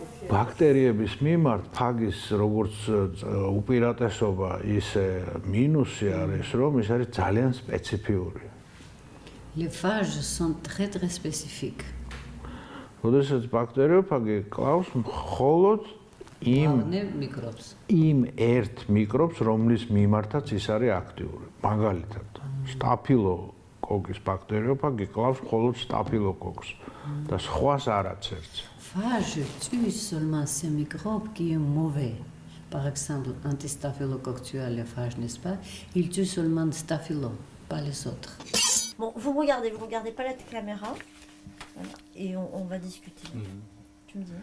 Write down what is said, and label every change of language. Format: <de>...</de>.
<ka>ბაქტერიების მიმართ ფაგის როგორც უპირატესობა ისე მინუსი არის, რომ ის არის ძალიან სპეციფიური.</ka> <fr>Les phages sont très très spécifiques.</fr> <ka>როდესაც ბაქტერიოფაგი კლავს მხოლოდ იმ ერთ მიკრობს, რომლის მიმართაც ის არის აქტიური. მაგალითად, სტაფილოკოკის ბაქტერიოფაგი კლავს მხოლოდ სტაფილოკოკს და სხვას არაწერს.</ka> <fr>Phage tue seulement ces microbes qui est mauvais. par exemple, antistaphylocoque tue les phages, n'est-ce pas? Il tue seulement staphylo, pas les autres. Bon, vous regardez pas la caméra, voilà, et on va discuter. Tu me dis.</fr>